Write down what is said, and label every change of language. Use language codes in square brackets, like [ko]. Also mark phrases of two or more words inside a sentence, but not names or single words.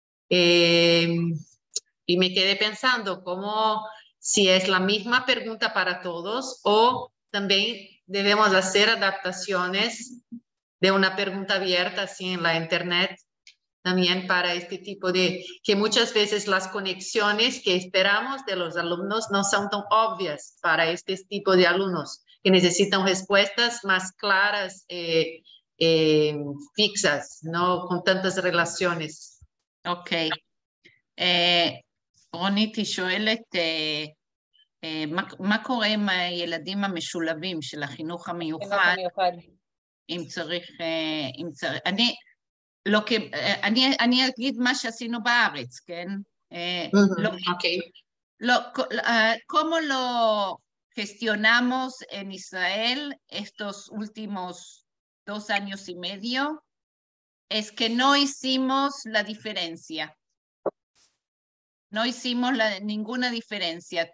[es] Y me quedé pensando cómo si es la misma pregunta para todos o también debemos hacer adaptaciones de una pregunta abierta así en la internet también para este tipo de, que muchas veces las conexiones que esperamos de los alumnos no son tan obvias para este tipo de alumnos, que necesitan respuestas más claras, fixas, no con tantas relaciones. [he] אוקיי. רונית, היא שואלת, מה קורה עם הילדים המשולבים של החינוך המיוחד, אם צריך, אני אגיד מה שעשינו בארץ, כן? [es] ¿Cómo lo gestionamos en Israel estos últimos 2 años y medio? Es que no hicimos la diferencia. No hicimos ninguna diferencia.